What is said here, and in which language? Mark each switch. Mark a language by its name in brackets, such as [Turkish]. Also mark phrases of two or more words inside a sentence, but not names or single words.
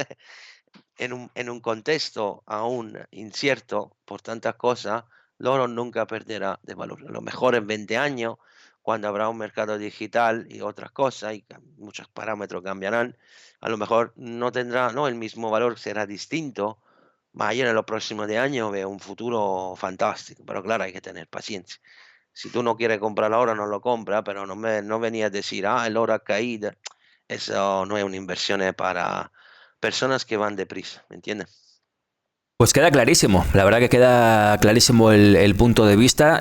[Spanish] En un contexto aún incierto por tantas cosas, el oro nunca perderá de valor. A lo mejor en 20 años, cuando habrá un mercado digital y otras cosas, y muchos parámetros cambiarán, a lo mejor no tendrá, no el mismo valor, será distinto, [Italian] Ma io nello prossimo [Spanish] de años veo un futuro fantástico, pero claro, hay que tener paciencia. Si tú no quieres comprarlo ahora, no lo compras, pero no venía a decir, ah, el oro ha caído. Eso no es una inversión para personas que van deprisa, ¿me entiendes? Pues queda clarísimo, la verdad que queda clarísimo el punto de vista.